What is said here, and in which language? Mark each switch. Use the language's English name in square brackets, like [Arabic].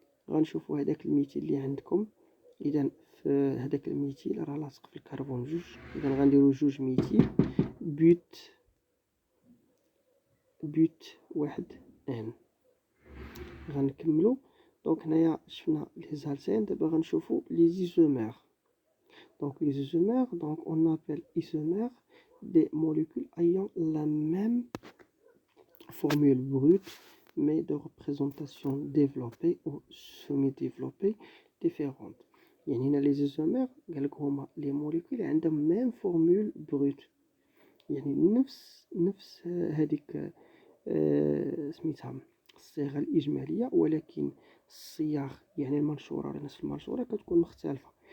[Arabic] غنشوفو هداك الميتيل اللي عندكم. إذا في هداك الميتيل راه لاصق في الكربون 2. إذا غنديرو 2 ميتيل بوت 1 ان. غنكملو. دونك هنايا شفنا لي زالتين. دابا غنشوفو لي زيزومير. [French] Donc les isomères, donc on appelle isomères des molécules ayant la même formule brute mais de représentation développée ou semi-développée différente. [Arabic] يعني هنا [French] les isomères [Arabic] قالك هما [French] les molécules [Arabic] عندهم [French] même formule brute، [Arabic] يعني نفس هذيك سميتها الصيغة الإجمالية، ولكن الصيغ يعني المنشورة ولا نفس المنشورة كتكون مختلفة.